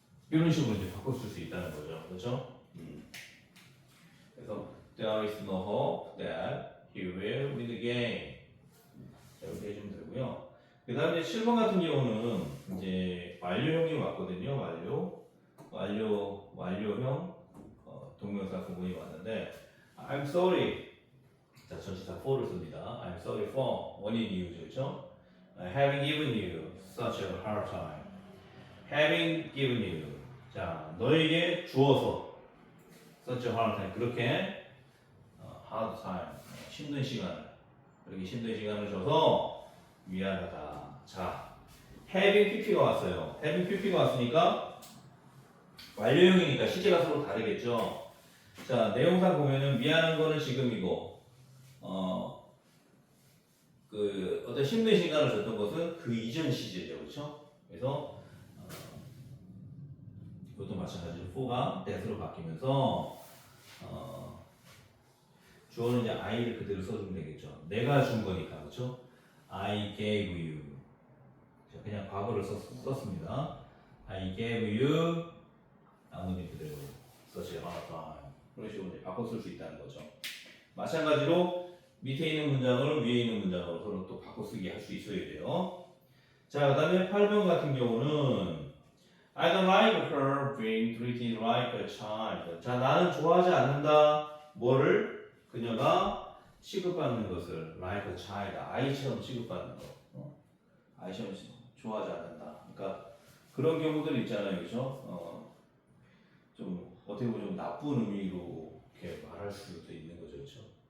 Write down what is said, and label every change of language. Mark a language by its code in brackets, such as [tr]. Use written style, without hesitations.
[ko] 이런 식으로 이제 바꿔 쓸 수 있다는 거죠, 그렇죠? 그래서 [en] there is no hope that he will win the game. [ko] 이렇게 해주면 되고요. 그 다음에 7번 같은 경우는 이제 완료형이 왔거든요. 완료형 동명사 구문이 왔는데 [en] I'm sorry. [ko] 자, 전치사 for를 씁니다. [en] I'm sorry for [ko] 원인 이유죠, 그렇죠? [en] Having given you such a hard time. Having given you. [ko] 자, 너에게 주어서 [en] such a hard time. [ko] 그렇게 hard time. 힘든 시간을 이렇게 힘든 시간을 줘서 미안하다. 자, having pp가 왔어요. having pp가 왔으니까 완료형이니까 시제가 서로 다르겠죠. 자, 내용상 보면은 미안한 거는 지금이고, 그 어떤 힘든 시간을 줬던 것은 그 이전 시제죠, 그렇죠? 그래서 이것도 마찬가지로 for가 that으로 바뀌면서 주어는 이제 I를 그대로 써주면 되겠죠. 내가 준 거니까, 그렇죠? [en] I gave you. [ko] 자, 그냥 과거를 썼습니다. [en] I gave you. [ko] 나머지 그대로 써지 않았다. 그런 식으로 이제 바꿔 쓸 수 있다는 거죠. 마찬가지로 밑에 있는 문장을 위에 있는 문장으로 서로 또 바꿔 쓰기 할 수 있어야 돼요. 자, 그 다음에 8번 같은 경우는 [en] I don't like her being treated like a child. [ko] 자, 나는 좋아하지 않는다. 뭐를? 그녀가 취급받는 것을 like a child, 아이처럼 취급받는 거. 아이처럼 좋아하지 않는다. 그러니까 그런 경우들 있잖아요, 그렇죠? 좀 어떻게 보면 좀 나쁜 의미로 이렇게 말할 수도 있는 거죠, 그렇죠?